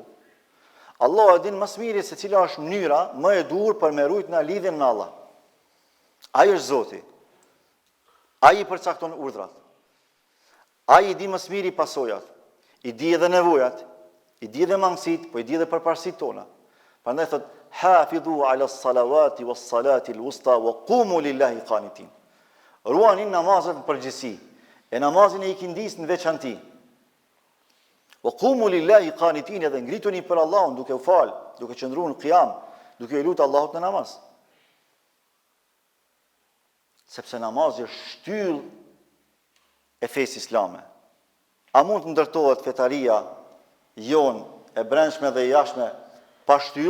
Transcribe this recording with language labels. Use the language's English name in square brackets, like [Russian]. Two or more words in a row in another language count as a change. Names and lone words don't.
[Albanian] Allahu e din më së miri se cila është mënyra më e duhur për me ruajt në lidhjen me Allah. Ai është Zoti. Ai i përcakton urdhrat. Ai i di më së miri pasojat. I di edhe nevojat, i di edhe mangësit, po i di edhe përparësitë tona. Prandaj thot: [Arabic] حافظوا على الصلوات والصلاة الوسطى وقوموا لله قانتين. [Albanian] Ruani namazet në përgjithësi, e namazin e ikindis në veçanti. [Arabic] وقوموا لله قانتين, [Albanian] edhe ngrituni për Allahun duke u fal, duke qëndruar në qiyam, duke i lutur Allahut në namaz. Sepse namazi është shtyllë e fesë islame. A mund të ndërtohet fetaria jon e brendshme dhe e jashtme pa shtyllë?